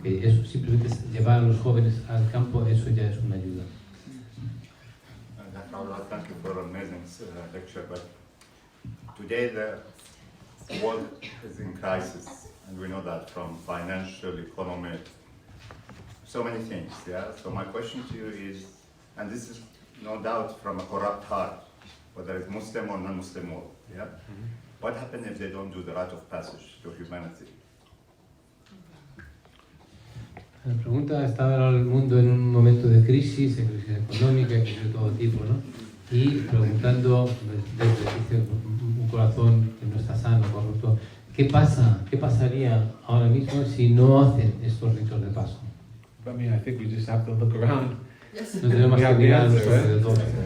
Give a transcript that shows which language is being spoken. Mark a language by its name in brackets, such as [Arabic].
[Spanish] Que eso, simplemente llevar a los jóvenes al campo, eso ya es una ayuda. [English] Dr. Rothman, thank you for an amazing lecture, but today the world is in crisis, and we know that from financial, economic, so many things, yeah? So my question to you is, and this is no doubt from a corrupt heart, whether it's Muslim or non-Muslim world, yeah? What happens if they don't do the rite of passage to humanity? [Spanish] La pregunta, está ahora el mundo en un momento de crisis económica, crisis de todo tipo, ¿no? Y preguntando desde un corazón que no está sano, corrupto, ¿qué pasaría ahora mismo si no hacen estos ritos de paso? [English] I mean, I think we just have to look around. [Spanish] No tenemos que mirar a nuestro alrededor.